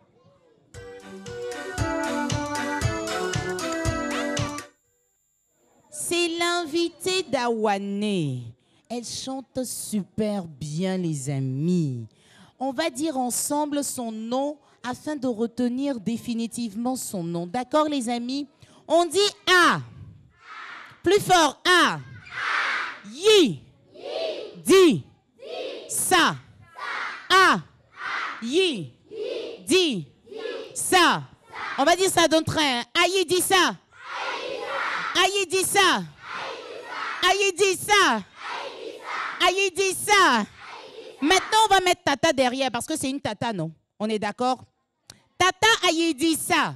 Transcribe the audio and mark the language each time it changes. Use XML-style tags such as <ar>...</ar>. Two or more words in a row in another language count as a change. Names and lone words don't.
<fr>C'est l'invitée d'Awane. Elle chante super bien, les amis. On va dire ensemble son nom afin de retenir définitivement son nom. D'accord, les amis? On dit A. Plus fort, A. Yi. Di. Sa. A. Yi. Di. Sa. On va dire ça d'un train. Aïe, dit ça. Aïe, dit ça. Aïe, dit ça. Aïe, dit ça. Maintenant, on va mettre Tata derrière parce que c'est une Tata, non? On est d'accord? Tata, aïe, dit ça.</fr>